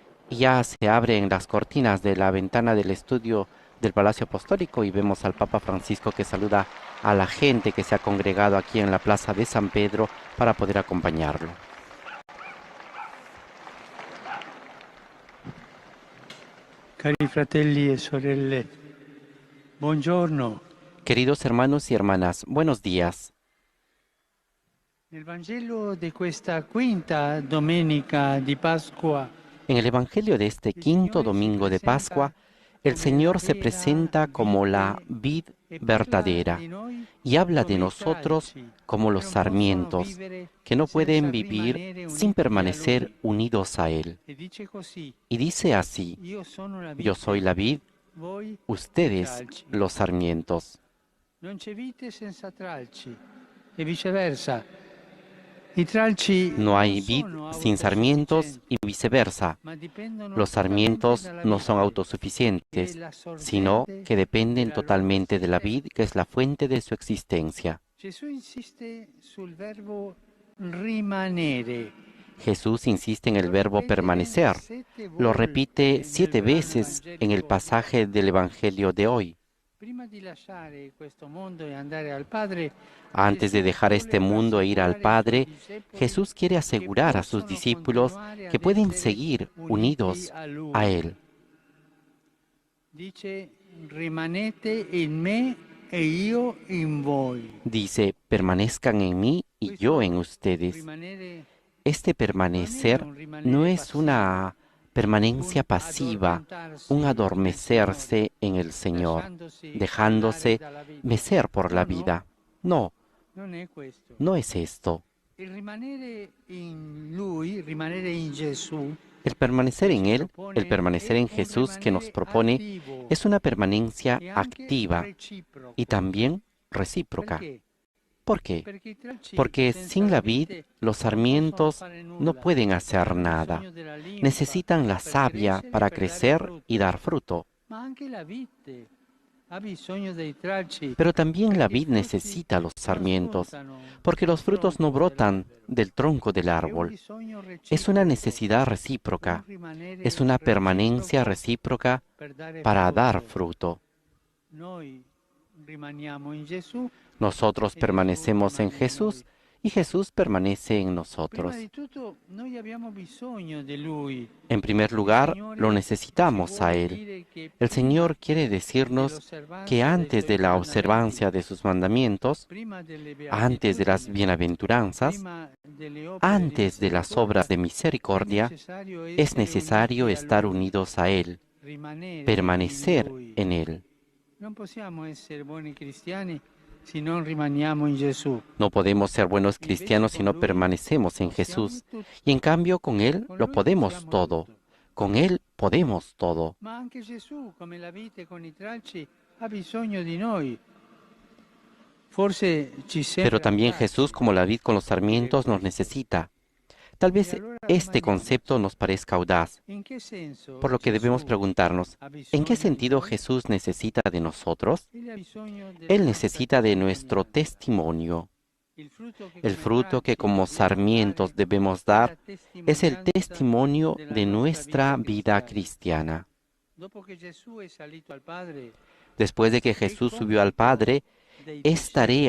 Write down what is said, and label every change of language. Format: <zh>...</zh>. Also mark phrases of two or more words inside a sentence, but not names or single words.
<es>Ya se abren las cortinas de la ventana del estudio del Palacio Apostólico y vemos al Papa Francisco que saluda a la gente que se ha congregado aquí en la Plaza de San Pedro para poder acompañarlo.</es> <it>Cari fratelli e sorelle, buongiorno.</it> <es>Queridos hermanos y hermanas, buenos días.</es> <it>Nel Vangelo di questa quinta domenica di Pasqua,</it> <es>En el Evangelio de este</es> <it>il</it> <es>quinto</es> <it>Signore si</it> <es>domingo de Pascua,</es> <it>presenta</it> <es>el</es> <it>come la</it> <es>Señor se</es> <it>vera</it> <es>presenta como la</es> <it>vite</it> <es>vid</es> <it>e parla</it> <es>verdadera</es> <it>di noi</it> <es>y habla de</es> <it>come i</it> <es>nosotros</es> <it>tralci</it> <es>como</es> <it>che</it> <es>los</es> <it>non possono</it> <es>sarmientos,</es> <it>vivere</it> <es>que no pueden</es> <it>senza</it> <es>vivir</es> <it>rimanere</it> <es>sin</es> <it>uniti a</it> <es>permanecer</es> <it>Lui.</it> <es>unidos a Él.</es> <it>E dice così:</it> <es>Y dice así:</es> <it>Io sono la</it> <es>yo soy</es> <it>vite,</it> <es>la vid,</es> <it>voi i</it> <es>ustedes</es> <it>tralci.</it> <es>los sarmientos.</es> <it>Non c'è vite senza tralci e viceversa. I tralci</it> <es>No</es> <it>non</it> <es>hay vid</es> <it>sono</it> <es>sin sarmientos y</es> <it>autosufficienti,</it> <es>viceversa.</es> <it>ma dipendono</it> <es>Los</es> <it>totalmente</it> <es>sarmientos</es> <it>dalla</it> <es>no son</es> <it>vite, che è</it> <es>autosuficientes,</es> <it>la</it> <es>sino</es> <it>sorgente</it> <es>que dependen</es> <it>della loro</it> <es>totalmente de la vid,</es> <it>esistenza.</it> <es>que es la fuente de su existencia.</es> <it>Gesù insiste sul verbo rimanere.</it> <es>Jesús insiste en el</es> <it>Lo</it> <es>verbo</es> <it>ripete</it> <es>permanecer.</es> <it>sette</it> <es>Lo repite</es> <it>volte nel</it> <es>7</es> <it>brano</it> <es>veces en el</es> <it>evangelico di</it> <es>pasaje</es> <it>oggi.</it> <es>del Evangelio de hoy.</es> <it>Prima di lasciare questo mondo e andare al Padre,</it> <es>Antes de</es> <it>Gesù</it> <es>dejar</es> <it>vuole</it> <es>este mundo e ir al</es> <it>rassicurare i suoi</it> <es>Padre,</es> <it>discepoli</it> <es>Jesús quiere</es> <it>che</it> <es>asegurar a sus</es> <it>possono</it> <es>discípulos</es> <it>continuare</it> <es>que</es> <it>ad</it> <es>pueden</es> <it>essere</it> <es>seguir</es> <it>uniti</it> <es>unidos</es> <it>a</it> <es>a</es> <it>Lui.</it> <es>Él.</es> <it>Dice, rimanete in me e io in voi.</it> <es>Dice, permanezcan en mí y yo en</es> <it>Questo</it> <es>ustedes.</es> <it>rimanere</it> <es>Este</es> <it>non è</it> <es>permanecer</es> <it>un</it> <es>no</es> <it>rimanere</it> <es>es</es> <it>passivo,</it> <es>una permanencia</es> <it>un</it> <es>pasiva,</es> <it>un addormentarsi nel Signore,</it> <es>adormecerse en el Señor,</es> <it>lasciandosi andare</it> <es>dejándose</es> <it>dalla vita.</it> <es>mecer por la</es> <it>No, no,</it> <es>vida. No,</es> <it>non è questo.</it> <es>no es esto.</es> <it>Il rimanere in Lui, rimanere in Gesù,</it> <es>El permanecer</es> <it>che</it> <es>en</es> <it>ci</it> <es>Él, el</es> <it>propone,</it> <es>permanecer</es> <it>è</it> <es>en</es> <it>un</it> <es>Jesús que nos</es> <it>rimanere</it> <es>propone,</es> <it>attivo</it> <es>es una permanencia</es> <it>e anche</it> <es>activa y</es> <it>reciproco.</it> <es>también recíproca.</es> <it>Perché?</it> <es>¿Por qué?</es> <it>Perché i tralci</it> <es>Porque</es> <it>senza</it> <es>sin</es> <it>la</it> <es>la vid</es> <it>vite</it> <es>los</es> <it>non possono</it> <es>sarmientos</es> <it>fare</it> <es>no</es> <it>nulla.</it> <es>pueden hacer</es> <it>Hanno</it> <es>nada.</es> <it>bisogno della linfa</it> <es>Necesitan la</es> <it>per</it> <es>savia</es> <it>crescere e</it> <es>para</es> <it>per dare</it> <es>crecer y</es> <it>frutto.</it> <es>dar fruto.</es> <it>Ma anche la vite ha bisogno dei tralci</it> <es>Pero también la</es> <it>perché i</it> <es>vid</es> <it>frutti</it> <es>necesita los</es> <it>non</it> <es>sarmientos,</es> <it>spuntano</it> <es>porque</es> <it>dal</it> <es>los frutos no</es> <it>tronco</it> <es>brotan</es> <it>dell'albero.</it> <es>del tronco del</es> <it>È un</it> <es>árbol.</es> <it>bisogno</it> <es>Es una</es> <it>reciproco,</it> <es>necesidad</es> <it>un</it> <es>recíproca, es</es> <it>rimanere</it> <es>una permanencia</es> <it>reciproco</it> <es>recíproca</es> <it>per dare</it> <es>para dar</es> <it>frutto.</it> <es>fruto.</es> <it>Noi rimaniamo in Gesù</it> <es>Nosotros</es> <it>e Gesù</it> <es>permanecemos en</es> <it>rimane in noi.</it> <es>Jesús y Jesús permanece en</es> <it>Prima</it> <es>nosotros.</es> <it>di tutto noi abbiamo bisogno di Lui.</it> <es>En primer</es> <it>Il</it> <es>lugar, lo</es> <it>Signore ci</it> <es>necesitamos a</es> <it>vuole</it> <es>Él.</es> <it>dire che</it> <es>El</es> <it>prima</it> <es>Señor quiere decirnos que</es> <it>dell'osservanza dei</it> <es>antes</es> <it>Suoi</it> <es>de la</es> <it>comandamenti,</it> <es>observancia de sus mandamientos,</es> <it>prima delle</it> <es>antes de las</es> <it>beatitudini,</it> <es>bienaventuranzas,</es> <it>prima delle opere di</it> <es>antes de las obras</es> <it>misericordia,</it> <es>de</es> <it>è</it> <es>misericordia,</es> <it>necessario</it> <es>es</es> <it>essere</it> <es>necesario</es> <it>uniti a</it> <es>estar</es> <it>Lui,</it> <es>unidos a Él,</es> <it>rimanere in</it> <es>permanecer</es> <it>Lui.</it> <es>en Él.</es> <it>Non possiamo essere buoni cristiani se non rimaniamo in Gesù.</it> <es>No podemos ser buenos</es> <it>Invece</it> <es>cristianos si</es> <it>con</it> <es>no</es> <it>Lui</it> <es>permanecemos en</es> <it>possiamo</it> <es>Jesús.</es> <it>tutto.</it> <es>Y en cambio con Él</es> <it>Con</it> <es>lo</es> <it>Lui</it> <es>podemos</es> <it>possiamo</it> <es>todo.</es> <it>tutto.</it> <es>Con Él podemos todo.</es> <it>Ma anche Gesù, come la vite con i tralci, ha bisogno di noi. Forse ci</it> <es>Pero</es> <it>sembra</it> <es>también Jesús, como la vid con los</es> <it>dire</it> <es>sarmientos, nos</es> <it>questo.</it> <es>necesita. Tal</es> <it>E</it> <es>vez</es> <it>allora</it> <es>este concepto</es> <it>domandiamoci,</it> <es>nos parezca audaz,</es> <it>in che senso</it> <es>por lo que debemos</es> <it>Gesù</it> <es>preguntarnos,</es> <it>ha</it> <es>¿en qué</es> <it>bisogno di</it> <es>sentido</es> <it>noi?</it> <es>Jesús necesita de nosotros?</es> <it>Egli ha bisogno della</it> <es>Él</es> <it>nostra</it> <es>necesita de nuestro</es> <it>testimonianza.</it> <es>testimonio.</es> <it>Il frutto che</it> <es>El</es> <it>come</it> <es>fruto que</es> <it>tralci</it> <es>como</es> <it>dobbiamo</it> <es>sarmientos</es> <it>dare</it> <es>debemos</es> <it>è</it> <es>dar</es> <it>la</it> <es>es el</es> <it>testimonianza</it> <es>testimonio</es> <it>della</it> <es>de</es> <it>nostra</it> <es>nuestra</es> <it>vita</it> <es>vida</es> <it>cristiana.</it> <es>cristiana.</es> <it>Dopo che Gesù è salito al Padre,</it> <es>Después de que</es> <it>è</it> <es>Jesús subió al</es> <it>compito</it> <es>Padre,</es> <it>dei</it> <es>es tarea</es>